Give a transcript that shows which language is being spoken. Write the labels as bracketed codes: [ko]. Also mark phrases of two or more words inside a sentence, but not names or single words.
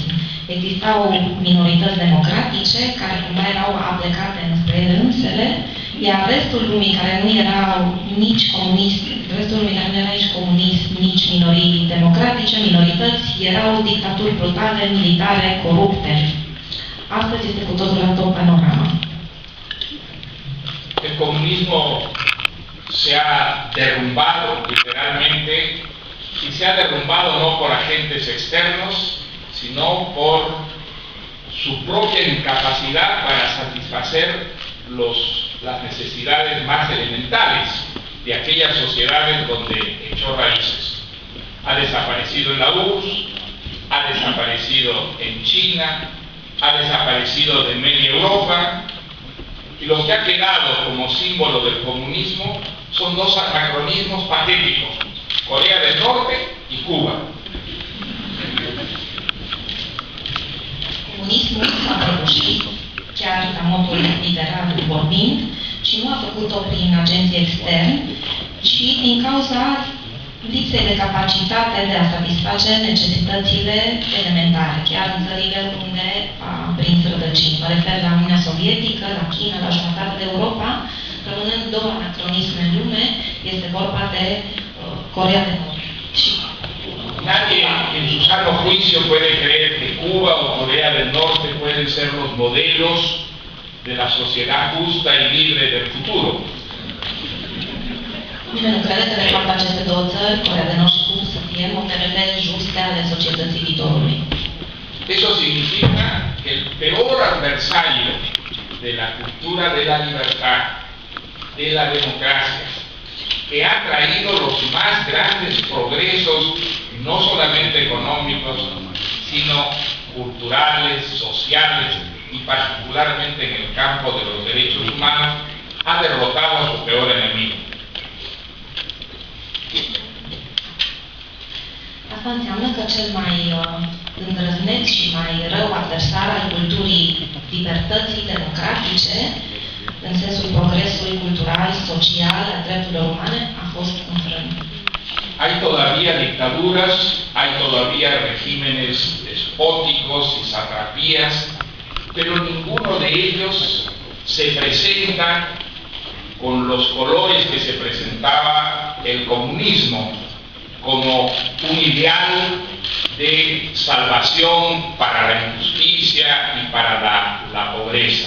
[ro] Existau minorități democratice care cumva erau aplecate înspre ele însele, iar restul lumii care nu erau nici comunist, restul lumii care nu era nici comunist, nici minorii democratice, minorități, erau dictaturi brutale, militare, corupte. Astăzi este cu totul altă panorama. [es] El comunismo se ha derrumbado literalmente y se ha derrumbado no por agentes externos, sino por su propia incapacidad para satisfacer las necesidades más elementales de aquellas sociedades donde echó raíces. Ha desaparecido en la URSS, ha desaparecido en China, ha desaparecido de media Europa, y lo que ha quedado como símbolo del comunismo son dos anacronismos patéticos: Corea del Norte y Cuba. [ro] Comunismul s-a prăbușit, chiar la modul literal vorbind, și nu a făcut-o prin agenții externi, ci din cauza lipsei de capacitate de a satisface necesitățile elementare, chiar în țările unde a prins rădăcini. Mă refer la Uniunea Sovietică, la China, la jumătate de Europa, rămânând două anacronisme în lume, este vorba de Corea de Nord. [es] Nadie en su sano juicio puede creer que Cuba o Corea del Norte pueden ser los modelos de la sociedad justa y libre del futuro. [ro] Nimeni nu crede că de fapt aceste două țări, Corea de Nord și Cuba, să fie modelele juste ale societății viitorului. [es] Eso significa que el peor adversario de la cultura de la libertad, de la democracia, que ha traído los más grandes progresos, no solamente económicos, sino culturales, sociales y particularmente en el campo de los derechos humanos, ha derrotado a su peor enemigo. [ro] Asta înseamnă că cel mai îndrăzneț și mai rău adversar al culturii libertății democratice, în sensul progresului cultural, social, al drepturilor umane, a fost înfrânt. [es] Hay todavía dictaduras, hay todavía regímenes despóticos y satrapías, pero ninguno de ellos se presenta con los colores que se presentaba el comunismo, como un ideal de salvación para la injusticia y para la pobreza.